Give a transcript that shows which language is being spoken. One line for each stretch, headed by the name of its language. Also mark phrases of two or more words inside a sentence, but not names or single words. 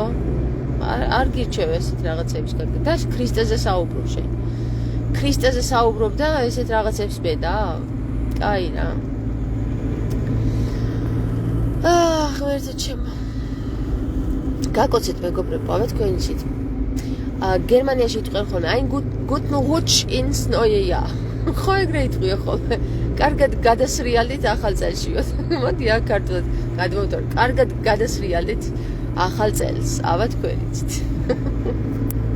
Georgian: არ გირჩევ ესეთ რაღაცების კარგი და ქრისტეზე საუბრობ შენ. ქრისტეზე საუბრობ და ესეთ რაღაცებს ბედა? კაი რა. ღმერთო ჩემო. გაკოცეთ მეგობრებო, თქვენ იცით. გერმანიაში იტყვიან ხოლმე,
German: ein guten Rutsch ins neue Jahr.
Georgian: ხო ეგრე იტყვია ხოლმე. კარგად გადასრიალდით ახალ წელშიო. მოდი აქ ქართულად გადმოვთვალოთ. კარგად გადასრიალდით ახალ წელს. აბა თქვენ იცით.